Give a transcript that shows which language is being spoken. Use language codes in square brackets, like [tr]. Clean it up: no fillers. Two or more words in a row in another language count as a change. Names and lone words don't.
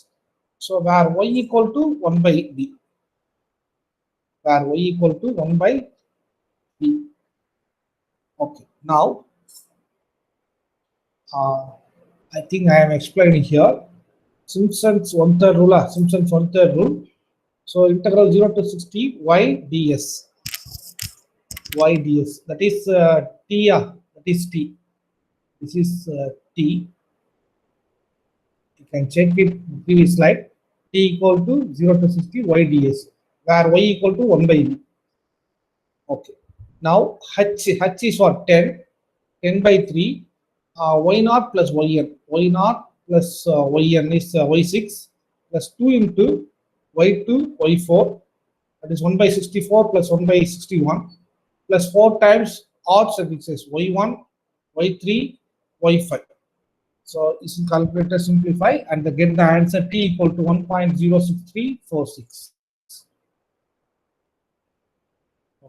[en] So where y equal to 1 by b. Where y equal to 1 by b. Okay, now I think I am explaining here. Simpson's one-third rule. Simpson's one-third rule. So integral 0 to 60 y ds. Y ds. That is t. That is t. This is t. You can check it in the previous slide. T equal to 0 to 60 y ds. Where y equal to 1 by b. Okay. Now h is for 10. 10 by 3. Y0 plus yn. Y0 plus yn is y6 plus 2 into y2 y4, that is 1 by 64 plus 1 by 61 plus 4 times odd suffixes y1 y3 y5. So this is calculator simplify and get the answer t equal to 1.06346. Okay.